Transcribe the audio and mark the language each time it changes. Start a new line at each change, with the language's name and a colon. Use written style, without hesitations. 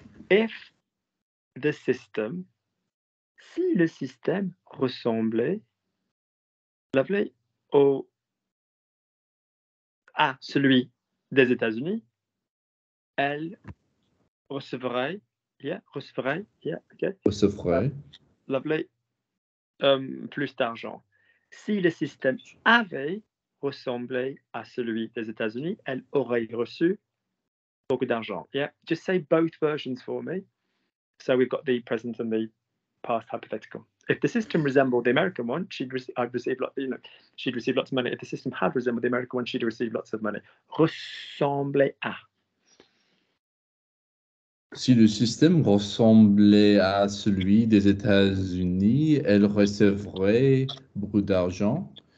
English: If the system,
French: si le système ressemblait,
English: lovely,
French: à celui des États-Unis, elle recevrait, recevrait,
English: okay.
French: Recevrait.
English: Lovely,
French: plus d'argent. Si le système avait ressemblé à celui des États-Unis, elle aurait reçu beaucoup d'argent.
English: Yeah, just say both versions for me. So we've got the present and the past hypothetical. If the system resembled the American one, she'd receive lots of money. If the system had resembled the American one, she'd receive lots of money.
French: Ressembler à. Si le système ressemblait à celui des États-Unis, elle recevrait beaucoup d'argent.